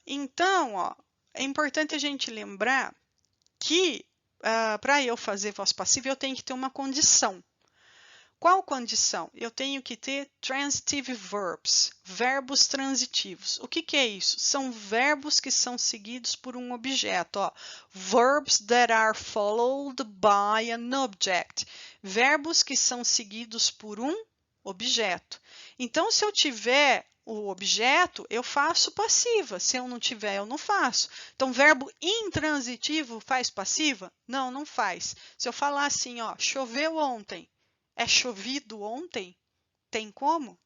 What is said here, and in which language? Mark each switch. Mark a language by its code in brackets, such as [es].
[pt] Então, ó, é importante a gente lembrar que para eu fazer voz passiva, eu tenho que ter uma condição. Qual condição? Eu tenho que ter transitive verbs, verbos transitivos. O que é isso? São verbos que são seguidos por um objeto. Ó. [en] Verbs that are followed by an object. [pt] Verbos que são seguidos por um objeto. Então, se eu tiver o objeto, eu faço passiva. Se eu não tiver, eu não faço. Então, verbo intransitivo faz passiva? Não, não faz. Se eu falar assim, ó, choveu ontem, é chovido ontem? Tem como?